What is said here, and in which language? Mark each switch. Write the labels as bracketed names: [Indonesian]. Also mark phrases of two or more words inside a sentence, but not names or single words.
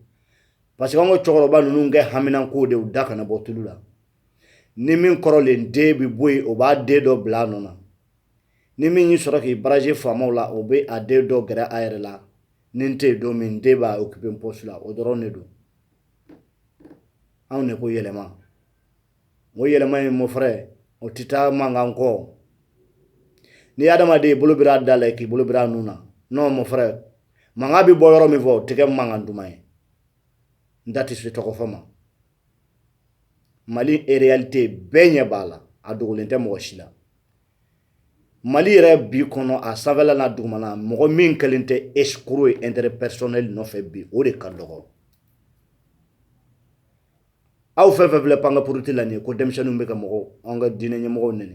[French] parce que [Bambara] an ka cɛkɔrɔba ninnu kɛ haminako de u da kana bɔ tulu la ni min kɔrɔlen den bɛ bɔ yen o b'a den dɔ bila a nɔ na ni min y'i sɔrɔ k'i baraje faamaw la o bɛ a den dɔ gɛrɛ a yɛrɛ la ni n tɛ yen don min den b'a [French] occupé poste [Bambara] la o dɔrɔn de don anw de ko yɛlɛma o yɛlɛma in [French] mon frère [Bambara] o tɛ taa mankan kɔ ni adamaden bolo bira da la k'i bolo bira nun na [French] non mon frère [Bambara] mankan bɛ bɔ yɔrɔ min fɔ o tɛ kɛ mankan duman ye n da tɛ se tɔgɔ fɔ ma Mali réalité bɛɛ ɲɛ b'a la a dogolen tɛ mɔgɔ si la Mali yɛrɛ bi kɔnɔ a sanfɛla n'a dugumana mɔgɔ min kɛlen tɛ escroc ye [French] intérêt personnel [Bambara] nɔfɛ bi o de ka dɔgɔ aw fɛn fɛn filɛ panga puruti la nin ye ko denmisɛnninw bɛ ka mɔgɔw an ka diinɛ ɲɛmɔgɔw nɛni